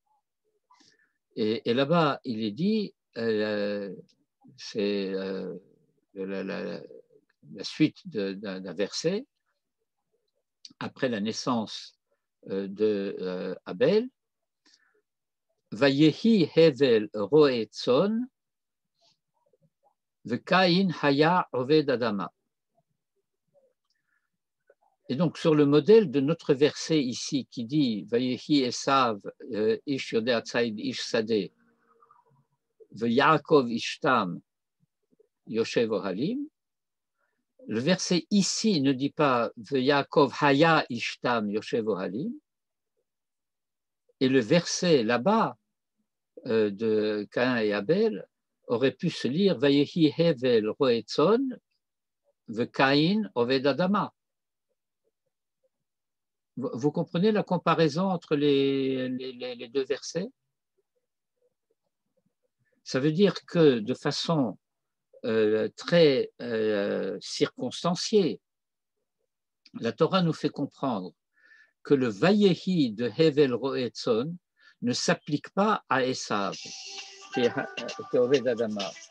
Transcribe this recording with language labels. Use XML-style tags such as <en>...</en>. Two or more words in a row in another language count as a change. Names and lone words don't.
<fr>Et là-bas, il est dit, c'est la suite d'un verset, après la naissance de Abel,</fr> <he>ויהי הבל רעה צאן, וקין היה עבד אדמה.</he> <fr>Et donc, sur le modèle de notre verset ici qui dit</fr> <he>ויהי עשו איש יודע ציד איש שדה, יעקב איש תם ישב אהלים.</he> <fr>Le verset ici ne dit pas</fr> <he>יעקב היה איש תם ישב אהלים.</he> <fr>Et le verset là-bas de Caïn et Abel aurait pu se lire</fr> <he>ויהי הבל רעה צאן וקין עבד אדמה.</he> <fr>Vous comprenez la comparaison entre les deux versets? Ça veut dire que de façon très circonstanciée, la Torah nous fait comprendre que le Vayehi de</fr> <he>הבל רעה צאן</he> <fr>ne s'applique pas à Esav, qui est</fr> <he>עבד אדמה.</he>